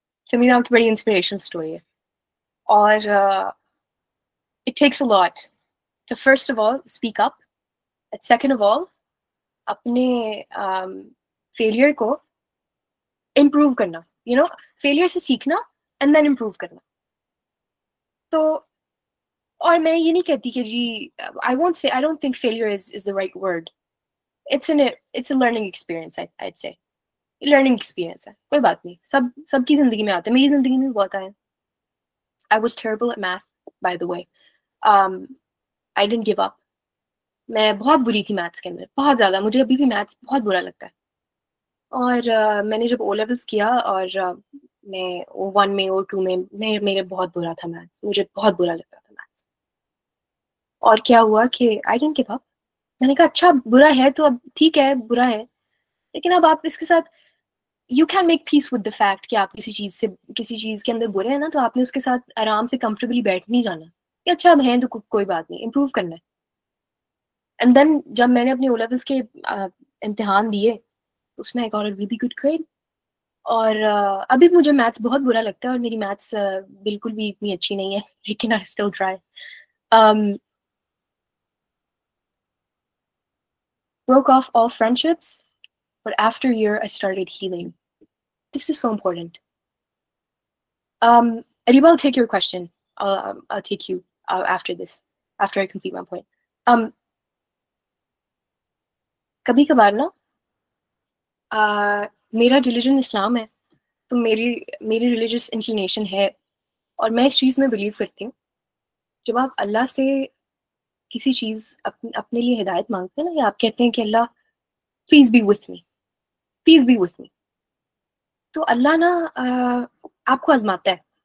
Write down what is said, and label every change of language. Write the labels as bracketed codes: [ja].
[ur] سمرین آپ کی بڑی انسپریشنل اسٹوری ہے, اور [en] it takes a lot to first of all speak up, and second of all [ur] اپنے فیلئر کو امپروو کرنا, [en] Failure سے سیکھنا and then improve کرنا. [ur] تو اور میں یہ نہیں کہتی کہ جی [en] I don't think failure is the right word. It's a learning experience, I'd say. [ur] Learning experience ہے, کوئی بات نہیں, سب کی زندگی میں آتا ہے, میری زندگی میں بہت آیا. [en] I was terrible at math, by the way. I didn't give up. [ur] میں بہت بری تھی میتھس کے اندر, بہت زیادہ. مجھے ابھی بھی میتھس بہت برا لگتا ہے. اور میں نے جب او لیولس کیا, اور میں O1 میں O2 میں میرے بہت برا تھا میتھس, مجھے بہت برا لگتا تھا میتھس. اور کیا ہوا کہ [en] I didn't give up. [ur] میں نے کہا اچھا برا ہے تو اب ٹھیک ہے, برا ہے, لیکن اب آپ اس کے ساتھ [en] you can make peace with the fact [ur] کہ آپ کسی چیز کے اندر برے ہیں نا, تو آپ نے اس کے ساتھ آرام سے کمفرٹیبلی بیٹھ نہیں جانا کہ اچھا اب ہیں تو کوئی بات نہیں, امپروو کرنا ہے. اینڈ دین جب میں نے اپنے او لیولس کے امتحان دیے, اس میں [en] I got a really good grade. [ur] اور ابھی مجھے میتھس بہت برا لگتا ہے, اور میری میتھس بالکل بھی اتنی اچھی نہیں ہے, لیکن [en] I still try. Broke off all friendships, but after a year I started healing. This is so important. Ariba, I'll take your question. I'll take you after this, after I complete my point. [ur] کبھی کبھار نا میرا religion اسلام ہے, تو میری religious inclination ہے, اور میں اس چیز میں بلیو کرتی ہوں. جب آپ اللہ سے کسی چیز اپنے لیے ہدایت مانگتے ہیں نا, یا آپ کہتے ہیں کہ اللہ [en] please be with me, please be with me, [ur] تو اللہ نا آپ کو آزماتا ہے.